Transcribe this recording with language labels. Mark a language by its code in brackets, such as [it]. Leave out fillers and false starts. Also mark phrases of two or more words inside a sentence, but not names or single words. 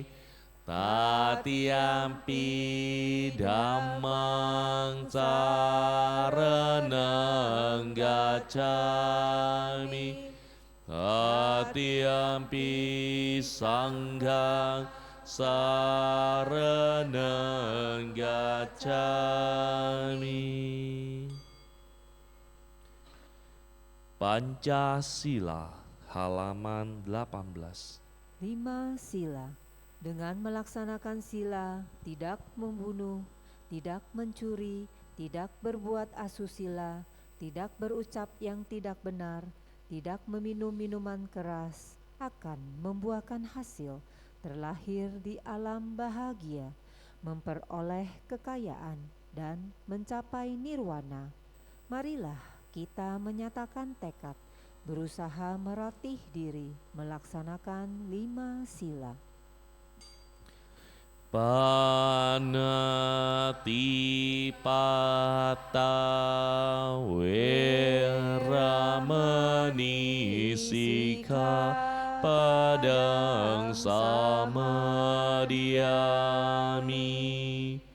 [pi] Tatiyampi Dhammang saranang gacchami. Tatiyampi Sanghang saranang gacchami. [id] Pancasila halaman 18. 5 sila. Dengan melaksanakan sila, tidak membunuh, tidak mencuri, tidak berbuat asusila, tidak berucap yang tidak benar, tidak meminum minuman keras, akan membuahkan hasil, terlahir di alam bahagia, memperoleh kekayaan, dan mencapai nirwana. Marilah kita menyatakan tekad, berusaha meratih diri, melaksanakan 5 sila. [pi] Panatipata Weramani Sikkhapadang samadhiyami.